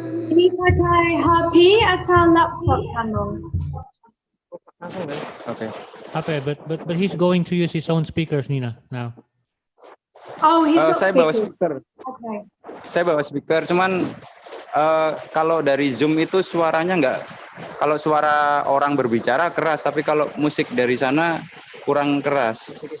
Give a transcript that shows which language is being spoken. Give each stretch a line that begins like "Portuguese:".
Indonesian: Ini pakai HP atau laptop kamu? Oke.
English: Okay, but he's going to use his own speakers, Nina, now. Oh, he's got
Indonesian: Saya bawa
English: speakers. speaker. Okay.
Indonesian: Saya bawa speaker, cuman kalau dari Zoom itu suaranya nggak. Kalau suara orang berbicara keras, tapi kalau musik dari sana kurang keras.